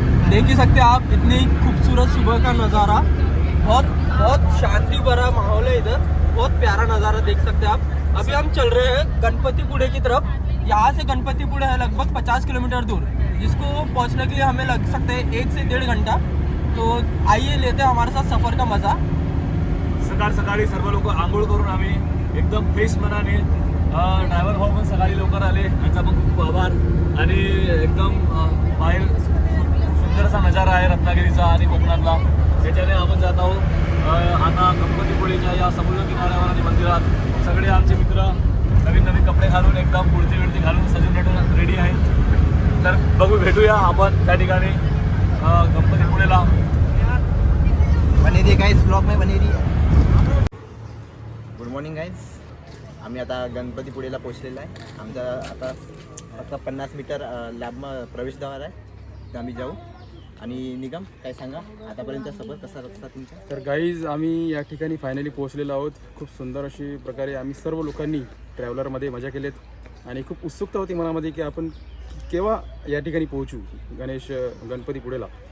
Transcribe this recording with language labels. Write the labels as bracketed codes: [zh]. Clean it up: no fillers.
[hi] देख ही सकते हैं आप, इतनी खूबसूरत सुबह का नज़ारा, बहुत शांति भरा माहौल है इधर, बहुत प्यारा नज़ारा देख सकते हैं आप। अभी हम चल रहे हैं गणपतिपुळे की तरफ। यहाँ से गणपतिपुळे है लगभग 50 किलोमीटर दूर, जिसको पहुँचने के लिए हमें लग सकते हैं 1 से 1.5 घंटा। तो आइए लेते हैं हमारे साथ सफ़र का मज़ा। [mr] सकाळी सर्व लोक आंघोळ करून आम्ही एकदम फ्रेश मनाने, ड्रायव्हर भाऊ पण सकाळी लवकर आले, त्यांचा पण खूप आभार। आणि एकदम बाहेर सुंदर असा नजारा आहे रत्नागिरीचा आणि कोकणातला, त्याच्याने आपण जात आहोत आता गणपतिपुळेच्या या समुद्र किनाऱ्यावर आणि मंदिरात। सगळे आमचे मित्र नवीन कपडे घालून एकदम कुर्ती घालून सजून रेडी आहेत। तर बघू, भेटूया आपण त्या ठिकाणी गणपतिपुळेला। [hi] बने रहिए गाइस, ब्लॉग में बने रहिए। [en] good morning [mr] गाइस, आम्ही आता गणपतिपुळेला पोहोचलेला आहे। आमचा आता फक्त 50 मीटर लॅबमध्ये प्रवेशद्वार आहे, तर आम्ही जाऊ। आणि निगम, काय सांगा आतापर्यंत सफर कसा रस्ता तुमचा? तर गाईज, आम्ही या ठिकाणी फायनली पोहोचलेलो आहोत। खूप सुंदर अशी प्रकारे आम्ही सर्व लोकांनी ट्रॅव्हलरमध्ये मजा केलेत आणि खूप उत्सुकता होती मनामध्ये की आपण केव्हा या ठिकाणी पोहोचू गणपतिपुळेला।